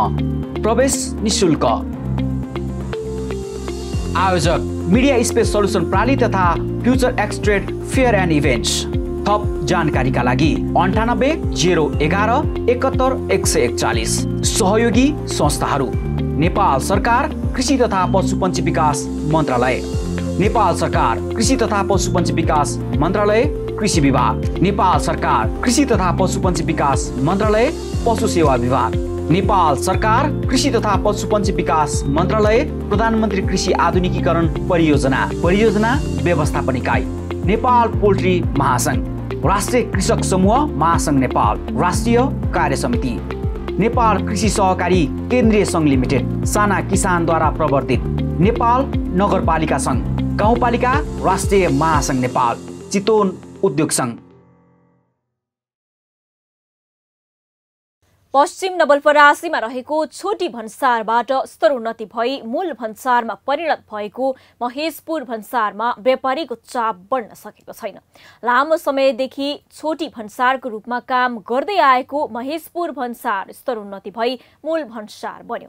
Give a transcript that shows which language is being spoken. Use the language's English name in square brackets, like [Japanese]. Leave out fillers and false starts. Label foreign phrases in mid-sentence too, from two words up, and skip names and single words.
[Nepali] प्रवेश निःशुल्क। आयोजक मिडिया स्पेस सल्युसन प्राली तथा फ्युचर एक्स ट्रेड फेयर एन्ड इभेन्ट्स। थप जानकारीका लागि 98 011 71 141। सहयोगी संस्थाहरू नेपाल सरकार कृषि तथा पशुपन्छी विकास मन्त्रालय, नेपाल सरकार कृषि तथा पशुपन्छी विकास मन्त्रालय कृषि विभाग, नेपाल सरकार कृषि तथा पशुपन्छी विकास मन्त्रालय पशु सेवा विभाग, नेपाल सरकार कृषि तथा पशुपन्छी विकास मन्त्रालय प्रधानमन्त्री कृषि आधुनिकीकरण परियोजना व्यवस्थापन इकाइ, नेपाल पोल्ट्री महासंघ, राष्ट्रिय कृषक समूह महासंघ नेपाल, राष्ट्रिय कार्य समिति, नेपाल कृषि सहकारी केन्द्रीय सङ्घ लिमिटेड, साना किसानद्वारा प्रवर्तित, नेपाल नगरपालिका सङ्घ, गाउँपालिका राष्ट्रिय महासंघ नेपाल, चितवन उद्योग सङ्घ। पश्चिम नवलपरासीमा रहेको छोटी भन्सारबाट स्तरोन्नति भई मूल भन्सारमा परिणत भएको महेशपुर भन्सारमा व्यापारीको चाप बढ्न सकेको छैन। लामो समयदेखि छोटी भन्सारको रूपमा काम गर्दै आएको महेशपुर भन्सार स्तरोन्नति भई मूल भन्सार बन्यो।